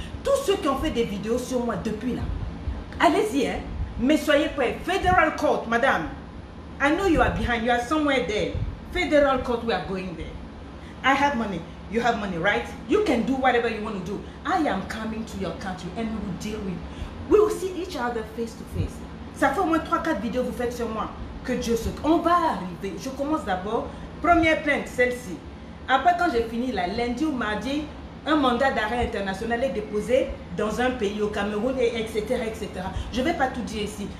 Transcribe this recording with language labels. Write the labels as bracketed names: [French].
[French] Tous ceux qui ont fait des vidéos sur moi depuis là, allez-y, hein. Mais soyez prêts. [English] Federal Court, madame. I know you are behind. You are somewhere there. Federal Court, we are going there. I have money. You have money, right? You can do whatever you want to do. I am coming to your country and we will deal with. We will see each other face to face. [French] Ça fait au moins 3-4 vidéos que vous faites sur moi. Que Dieu se... On va arriver. Je commence d'abord Première plainte, celle-ci. Après, quand j'ai fini, là, lundi ou mardi, un mandat d'arrêt international est déposé dans un pays, au Cameroun, et etc., etc. Je ne vais pas tout dire ici.